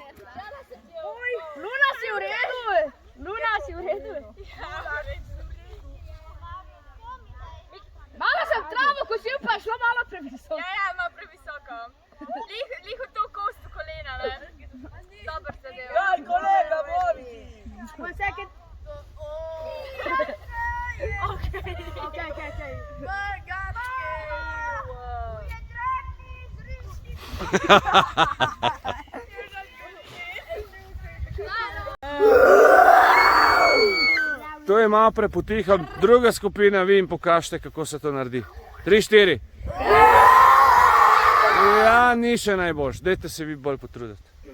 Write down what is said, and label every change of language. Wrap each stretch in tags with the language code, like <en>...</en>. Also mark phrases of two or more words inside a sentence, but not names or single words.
<sl>Luna si v redu. Luna si v redu. Malo sem travo kosil, pa je šlo malo previsoko. Ja, malo previsoko. Lih v to kost kolena, ne? Dober se del. Ja, kolega, boli.</sl> <en>One second. Okay.</en> <sl>To je malo prepotiha. Druga skupina, vi jim pokažite, kako se to naredi. 3, 4. Ja, ni še najboljš. Dajte se vi bolj potruditi.</sl>